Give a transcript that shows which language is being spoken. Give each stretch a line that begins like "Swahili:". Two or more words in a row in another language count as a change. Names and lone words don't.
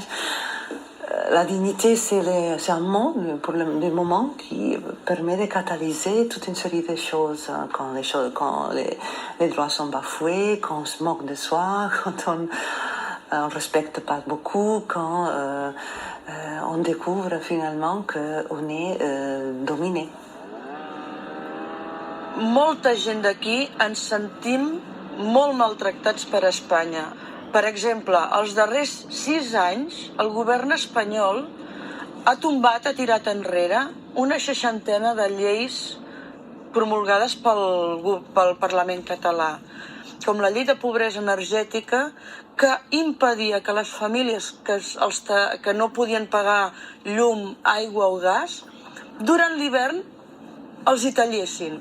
French: La dignité, c'est un mot pour le moment qui permet de catalyser toute une série de choses. Quand les droits sont bafoués, quand on se moque de soi, quand on ne respecte pas beaucoup, quand on découvre finalement qu'on est dominé.
Catalan: Molta gent d'aquí ens sentim molt maltractats per Espanya. Per exemple, els darrers 6 anys, el govern espanyol ha tombat, ha tirat enrere una 60ena de lleis promulgades pel Parlament català, com la llei de pobresa energètica, que impedia que les famílies que no podien pagar llum, aigua o gas, durant l'hivern els hi tallessin.